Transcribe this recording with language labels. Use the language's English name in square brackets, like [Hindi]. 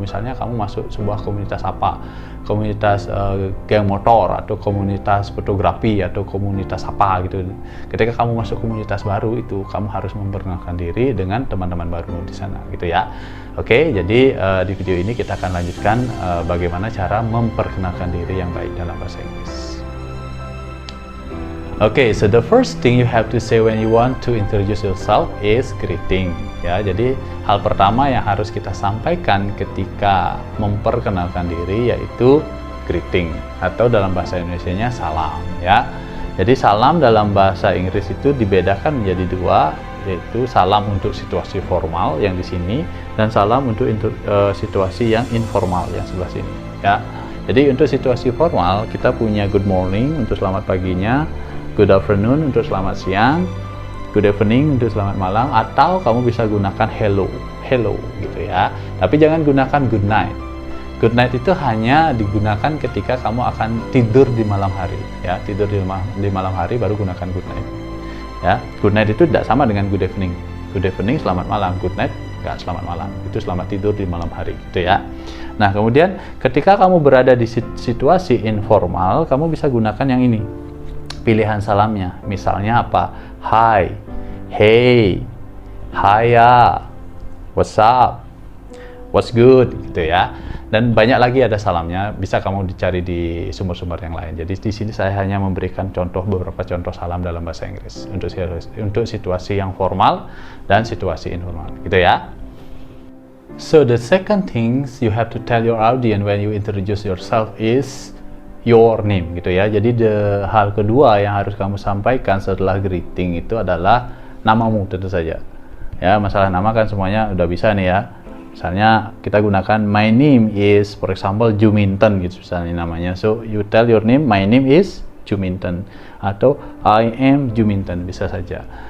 [Indonesian] Misalnya kamu masuk sebuah komunitas apa, komunitas geng motor atau komunitas fotografi atau komunitas apa gitu. Ketika kamu masuk komunitas baru itu, kamu harus memperkenalkan diri dengan teman-teman baru di sana gitu ya. Oke, jadi di video ini kita akan lanjutkan bagaimana cara memperkenalkan diri yang baik dalam bahasa Inggris. [English] Okay, so the first thing you have to say when you want to introduce yourself is greeting. [Indonesian] Ya, jadi hal pertama yang harus kita sampaikan ketika memperkenalkan diri yaitu greeting atau dalam bahasa Indonesianya salam. Ya, jadi salam dalam bahasa Inggris itu dibedakan menjadi dua, yaitu salam untuk situasi formal yang di sini dan salam untuk situasi yang informal yang sebelah sini. Ya, jadi untuk situasi formal kita punya good morning untuk selamat paginya, good afternoon untuk selamat siang, good evening untuk selamat malam, atau kamu bisa gunakan hello gitu ya. Tapi jangan gunakan good night. Good night itu hanya digunakan ketika kamu akan tidur di malam hari ya. Tidur di malam hari baru gunakan good night. Ya, good night itu tidak sama dengan good evening. Good evening selamat malam, good night enggak selamat malam. Itu selamat tidur di malam hari gitu ya. Nah, kemudian ketika kamu berada di situasi informal, kamu bisa gunakan yang ini. Pilihan salamnya, misalnya apa? [English] Hi, hey, hiya, what's up, what's good, [Indonesian] gitu ya. Dan banyak lagi ada salamnya, bisa kamu dicari di sumber-sumber yang lain. Jadi di sini saya hanya memberikan beberapa contoh salam dalam bahasa Inggris untuk situasi yang formal dan situasi informal, gitu ya. [English] So the second things you have to tell your audience when you introduce yourself is your name [Indonesian] gitu ya. Jadi hal kedua yang harus kamu sampaikan setelah greeting itu adalah namamu tentu saja. Ya, masalah nama kan semuanya udah bisa nih ya. Misalnya kita gunakan [English] my name is, for example, [Indonesian] Juminten gitu misalnya namanya. [English] So you tell your name, my name is Juminten [Indonesian] atau [English] I am Juminten [Indonesian] bisa saja.